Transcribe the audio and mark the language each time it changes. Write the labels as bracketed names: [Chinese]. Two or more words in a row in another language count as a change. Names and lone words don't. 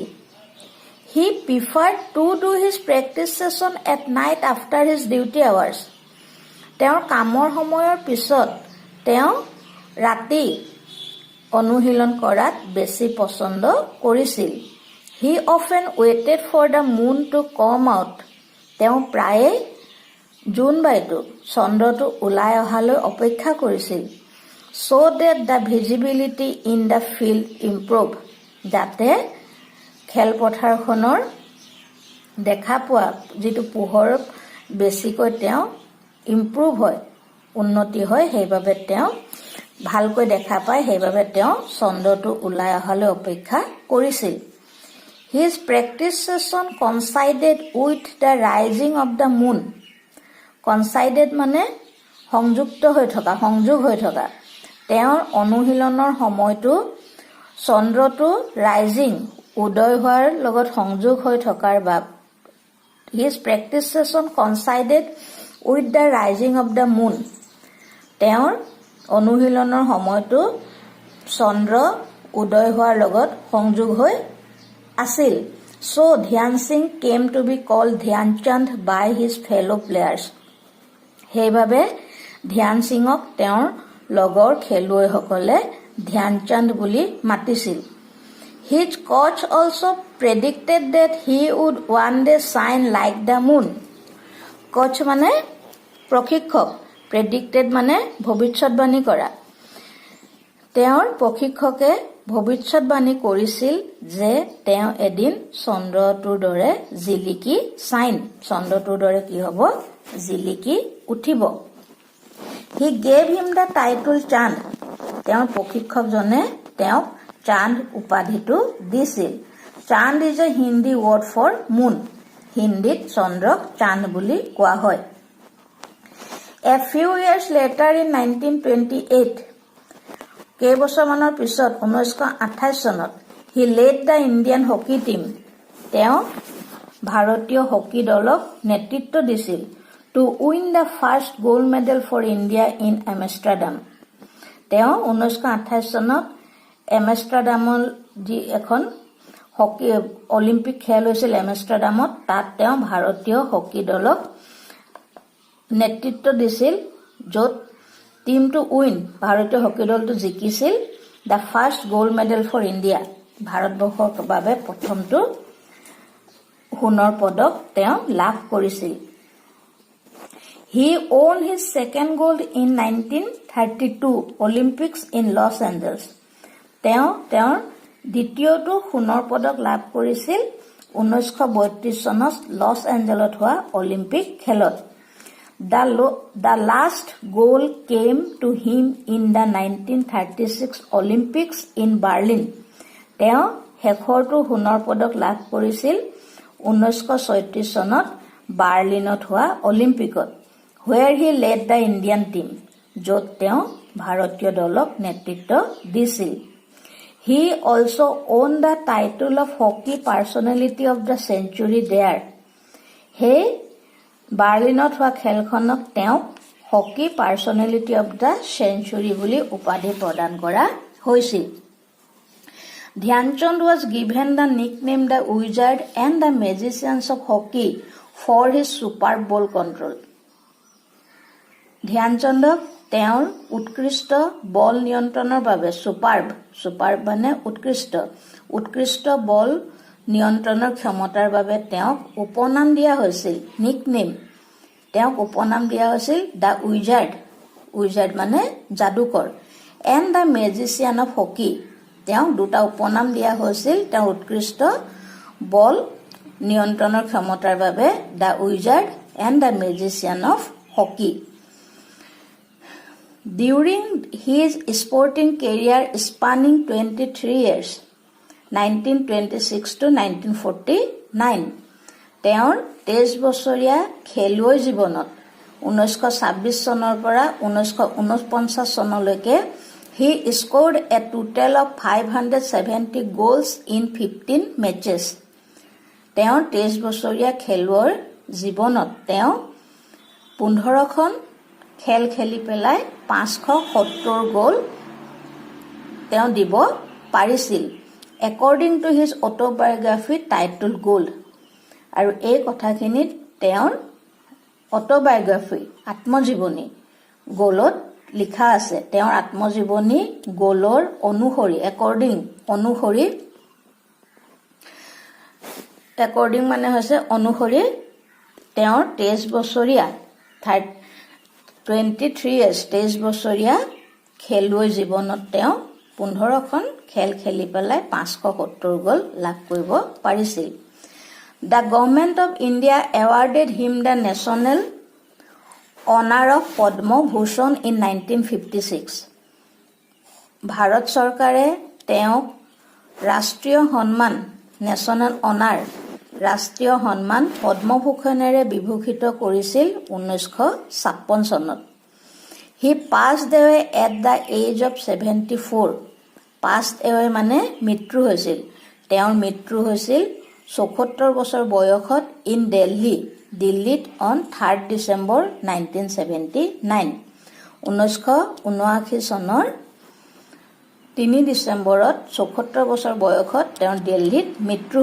[English] He preferred to do his practice session at night after his duty hours. [Assamese] তেওঁৰ কামৰ সময়ৰ পিছত তেওঁ ৰাতি অনুশীলন কৰাত বেছি পছন্দ কৰিছিল। [English] He often waited for the moon to come out. [Assamese] তেওঁ প্ৰায়ে জোনবাইটো চন্দ্ৰটো ওলাই অহালৈ অপেক্ষা কৰিছিল। [English] So that the visibility in the field improve. [Assamese] যাতে খেলপথাৰখনৰ দেখা পোৱা যিটো পোহৰ বেছিকৈ তেওঁ ইম্প্ৰুভ হয় উন্নতি হয় সেইবাবে তেওঁ ভালকৈ দেখা পায় সেইবাবে তেওঁ চন্দ্ৰটো ওলাই অহালৈ অপেক্ষা কৰিছিল। [English] His practice session coincided with the rising of the moon. [Assamese] Coincided মানে সংযোগ হৈ থকা তেওঁৰ অনুশীলনৰ সময়টো চন্দ্ৰটো ৰাইজিং উদয় হোৱাৰ লগত সংযোগ হৈ থকাৰ বাবে [English] His practice session coincided with the rising of the moon. [Assamese] তেওঁৰ অনুশীলনৰ সময়টো চন্দ্ৰ উদয় হোৱাৰ লগত সংযোগ হৈ আছিল। [English] So Dhyan Singh came to be called Dhyan Chand by his fellow players. [Assamese] সেইবাবে ধ্যান সিঙক তেওঁৰ লগৰ খেলুৱৈসকলে ধ্যানচান্দ বুলি মাতিছিল। [English] His coach also predicted that he would one day shine like the moon. [Assamese] কোচ মানে প্ৰশিক্ষক, predicted মানে ভৱিষ্যতবাণী কৰা। তেওঁৰ প্ৰশিক্ষকে ভৱিষ্যতবাণী কৰিছিল যে তেওঁ এদিন চন্দ্ৰটোৰ দৰে জিলিকি চন্দ্ৰটোৰ দৰে কি হ'ব জিলিকি উঠিব। [English] He gave him the title Chand. [Assamese] তেওঁৰ প্ৰশিক্ষকজনে তেওঁক চাঁদ উপাধিটো দিছিল। [English] Chand is a Hindi word for moon. [Assamese] হিন্দীত চন্দ্ৰক চাঁদ বুলি কোৱা হয়। [English] A few years later in 1928, [Assamese] কেইবছৰমানৰ পিছত 1928 চনত [English] he led the Indian hockey team. [Assamese] তেওঁ ভাৰতীয় হকী দলক নেতৃত্ব দিছিল [English] to win the first gold medal for India in Amsterdam. [Assamese] তেওঁ 1928 চনত এমষ্টাৰডামৰ যি এখন হকী অলিম্পিক খেল হৈছিল এমষ্টাৰডামত তাত তেওঁ ভাৰতীয় হকী দলক নেতৃত্ব দিছিল য'ত টিমটো উইন ভাৰতীয় হকী দলটো জিকিছিল [English] the first gold medal for India [Assamese] ভাৰতবৰ্ষৰ বাবে প্ৰথমটো সোণৰ পদক তেওঁ লাভ কৰিছিল। [English] He won his second gold in 1932 Olympics in Los Angeles. [Assamese] তেওঁৰ দ্বিতীয়টো সোণৰ পদক লাভ কৰিছিল 1932 চনত লছ এঞ্জেলত হোৱা অলিম্পিক খেলত। [English] The last goal came to him in the 1936 Olympics in Berlin. [Assamese] তেওঁ শেষৰটো সোণৰ পদক লাভ কৰিছিল 1936 চনত বাৰ্লিনত হোৱা অলিম্পিকত [English] where he led the Indian team, [Assamese] য'ত তেওঁ ভাৰতীয় দলক নেতৃত্ব দিছিল। [English] He also won the title of hockey personality of the century there. [Assamese] সেই বাৰ্লিনত হোৱা খেলখনক তেওঁক [English] hockey personality of the century [Assamese] বুলি উপাধি প্ৰদান কৰা হৈছিল। [English] ধ্যানচন্দ was given the nickname the Wizard and the Magicians of Hockey for his superb ball control. [Assamese] ধ্যানচন্দক তেওঁৰ উৎকৃষ্ট বল নিয়ন্ত্ৰণৰ বাবে সুপাৰব মানে উৎকৃষ্ট বল নিয়ন্ত্ৰণৰ ক্ষমতাৰ বাবে তেওঁক উপনাম দিয়া হৈছিল নিকনেম তেওঁক উপনাম দিয়া হৈছিল [English] the wizard [Assamese] মানে যাদুকৰ [English] and the magician of hockey [Assamese] তেওঁক দুটা উপনাম দিয়া হৈছিল তেওঁৰ উৎকৃষ্ট বল নিয়ন্ত্ৰণৰ ক্ষমতাৰ বাবে [English] the wizard and the magician of hockey. During his sporting career spanning 23 years, 1926 to 1949, [Assamese] তেওঁৰ 23 বছৰীয়া খেলুৱৈ জীৱনত 1926 চনৰ পৰা 1949 চনলৈকে [English] he scored a total of 570 goals in 15 matches. [Assamese] তেওঁৰ 23 বছৰীয়া খেলুৱৈৰ জীৱনত তেওঁ 15খন খেল খেলি পেলাই 570 গ'ল তেওঁ দিব পাৰিছিল [English] according to his autobiography titled Goal. [Assamese] আৰু এই কথাখিনিত তেওঁৰ অটোবায়োগ্ৰাফি আত্মজীৱনী গোলত লিখা আছে তেওঁৰ আত্মজীৱনী গোলৰ অনুসৰি মানে হৈছে অনুসৰি তেওঁৰ 23 বছৰীয়া 23 years 23 বছৰীয়া খেলুৱৈ জীৱনত তেওঁ 15খন খেল খেলি পেলাই 570 গ'ল লাভ কৰিব পাৰিছিল [English] The Government of India awarded him the National Honor of Padma Bhushan in 1956. [Assamese] ভাৰত চৰকাৰে তেওঁক ৰাষ্ট্ৰীয় সন্মান [English] national honour [Assamese] ৰাষ্ট্ৰীয় সন্মান পদ্মভূষণেৰে বিভূষিত কৰিছিল 1956 চনত [English] He passed away at the age of 74. Passed away [Assamese] মানে মৃত্যু হৈছিল তেওঁৰ মৃত্যু হৈছিল 74 বছৰ বয়সত ইন দিল্লীত অন 3rd December 1979 1979 চনৰ 3 ডিচেম্বৰত 74 বছৰ বয়সত তেওঁৰ দিল্লীত মৃত্যু